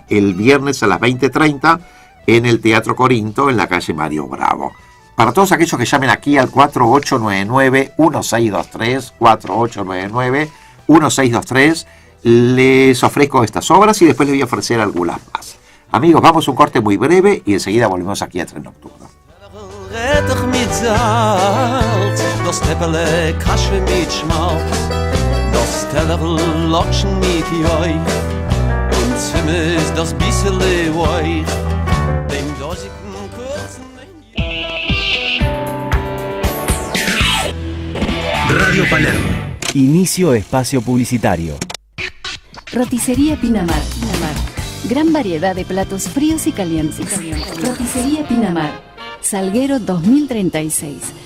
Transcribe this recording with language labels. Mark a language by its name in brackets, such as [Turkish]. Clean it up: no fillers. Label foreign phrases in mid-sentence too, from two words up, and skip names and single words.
[Spanish] El viernes a las 20:30 en el Teatro Corinto, en la calle Mario Bravo. Para todos aquellos que llamen aquí al 4899-1623, 4899-1623, les ofrezco estas obras y después les voy a ofrecer algunas más. Amigos, vamos a un corte muy breve y enseguida volvemos aquí a Tren Nocturno. [Yiddish] רעטעך מיט זאַלץ, דאָס טעפּעלע קאַשע מיט שמאַלץ, דאָס טעלער לאָקשן מיט יויך, און צימעס דאָס ביסעלע ווייך, דעם דאָזיקן קורצן... [Spanish] Radio Palermo. Inicio espacio publicitario. Roticería Pinamar. Gran variedad de platos fríos y calientes. Roticería Pinamar. Salguero 2036.